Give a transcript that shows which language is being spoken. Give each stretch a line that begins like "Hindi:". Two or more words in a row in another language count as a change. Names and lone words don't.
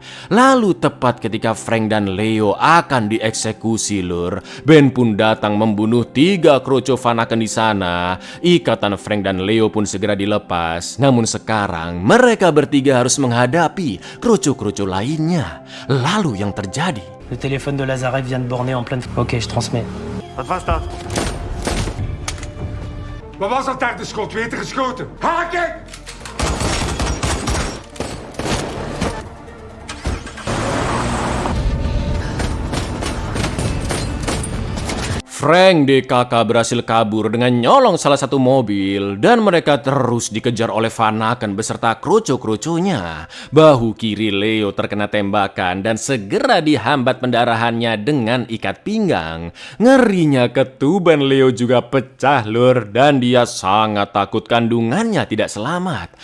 Indonesian: Lalu tepat ketika Frank dan Leo akan dieksekusi, lur, Ben pun datang membunuh 3 kroco Vanaken di sana. Ikatan Frank dan Leo pun segera dilepas. Namun sekarang mereka bertiga harus menghadapi kroco-kroco lainnya. Lalu yang terjadi?
French: Le téléphone de Lazarev vient de borner en pleine... Ok, je transmets.
Dutch: Wat was dat? Wat was dat daar, de schot? Wie heeft er geschoten? Haken!
Indonesian: Frank DKK berhasil kabur dengan nyolong salah satu mobil dan mereka terus dikejar oleh Vanaken beserta kroco-kroconya. Bahu kiri Leo terkena tembakan dan segera dihambat pendarahannya dengan ikat pinggang. Ngerinya ketuban Leo juga pecah, lur, dan dia sangat takut kandungannya tidak selamat.